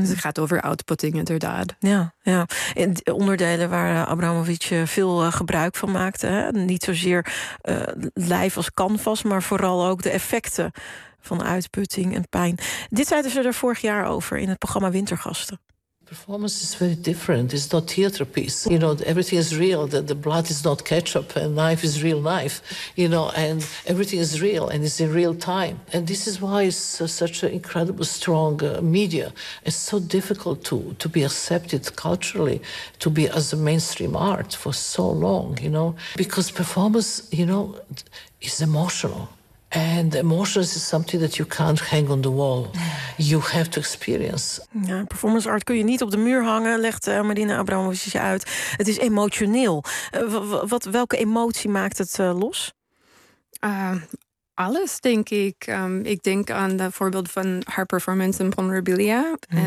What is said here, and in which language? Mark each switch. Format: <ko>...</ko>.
<nl>Dus het gaat over outputting inderdaad. Ja, ja. Onderdelen waar Abramovic veel gebruik van maakte. Hè? Niet zozeer lijf als canvas, maar vooral ook de effecten van uitputting en pijn. Dit zeiden ze er vorig jaar over in het programma Wintergasten.</nl> <en>Performance is very different. It's not theater piece. You know, everything is real. The blood is not ketchup. And knife is real knife. You know, and everything is real. And it's in real time. And this is why it's such an incredible, strong media. It's so difficult to be accepted culturally, to be as a mainstream art for so long, you know. Because performance, you know, is emotional. And emotions is something that you can't hang on the wall. You have to experience.</en> <nl>Ja, performance art kun je niet op de muur hangen, legt Marina Abramovic uit. Het is emotioneel. Welke emotie maakt het los? Alles, denk ik. Ik denk aan het voorbeeld van haar performance in Ponrabilia. Mm-hmm.</nl>